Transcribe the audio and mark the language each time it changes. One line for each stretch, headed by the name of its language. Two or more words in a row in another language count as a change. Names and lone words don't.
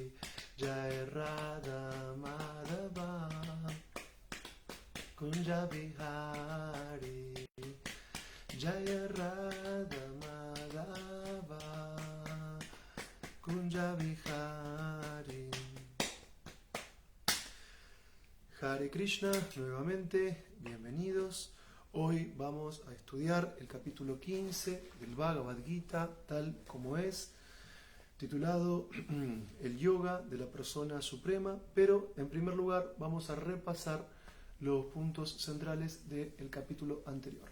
Sanskrit: जै राधा माधव कुञ्ज विहारी जय राधा माधव कुञ्ज विहारी, Jaya Radha Madhava Kunja Vihari. हरे कृष्ण,
Spanish: nuevamente, bienvenidos. Hoy vamos a estudiar el capítulo 15 del Bhagavad Gita, tal como es, titulado El Yoga de la Persona Suprema, pero en primer lugar vamos a repasar los puntos centrales del capítulo anterior.